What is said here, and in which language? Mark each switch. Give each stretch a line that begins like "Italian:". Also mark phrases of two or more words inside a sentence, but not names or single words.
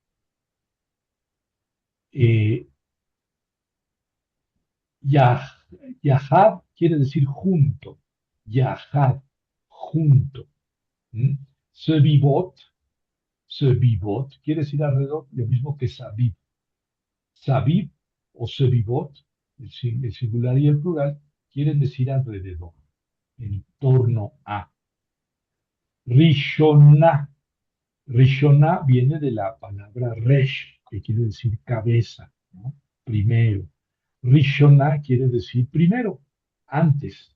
Spanish: Eh, Yah, Yahad quiere decir junto. Yahad, junto. ¿Mm? Sebibot, sebibot quiere decir alrededor, lo mismo que sabib. Sabib o sebibot, el singular y el plural, quieren decir alrededor, en torno a. Rishonah. Rishonah viene de la palabra resh, que quiere decir cabeza, ¿no? Primero. Rishonah quiere decir primero, antes.